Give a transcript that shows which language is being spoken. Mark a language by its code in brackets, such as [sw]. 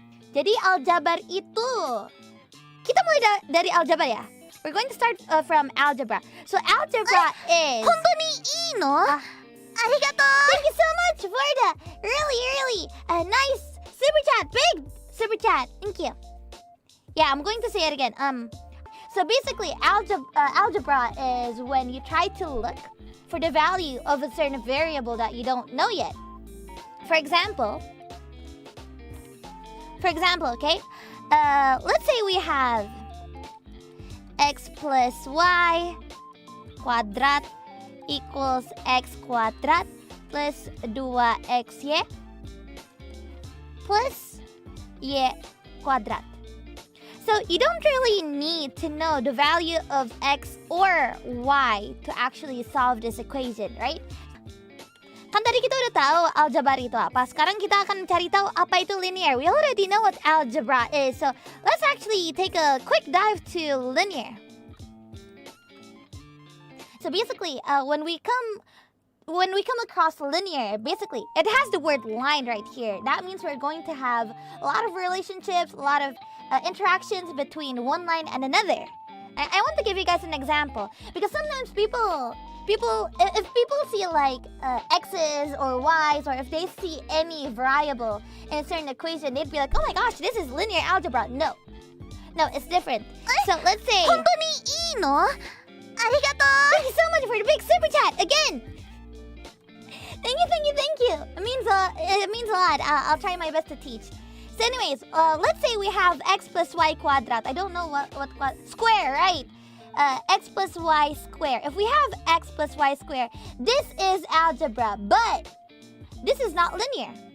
[id] Jadi algebra itu kita mulai dari algebra ya. [en] We're going to start from algebra. So algebra is. [ja] 本当にいいの?ありがとう. [en] Thank you so much for the really nice super chat, big super chat. Thank you. Yeah, I'm going to say it again. So basically, algebra is when you try to look for the value of a certain variable that you don't know yet. For example, okay? Let's say we have x plus y quadrat equals x quadrat plus 2xy plus y quadrat. So you don't really need to know the value of x or y to actually solve this equation, right? [id] Kan tadi kita udah tahu algebra itu apa. Sekarang kita akan cari tahu apa itu linear. [en] We already know what algebra is. So let's actually take a quick dive to linear. So basically, when we come across linear, basically, it has the word line right here. That means we're going to have a lot of relationships, a lot of interactions between one line and another. I want to give you guys an example because sometimes if people see like x's or y's, or if they see any variable in a certain equation, they'd be like, oh my gosh, this is linear algebra. No, it's different. So let's say [ja] 本当にいいの? ありがとう. [en] Thank you so much for the big super chat again. Thank you. It means a lot. I'll try my best to teach. So anyways, let's say we have x plus y quadrat. I don't know what square, right? X plus y square. If we have x plus y square, this is algebra, but this is not linear.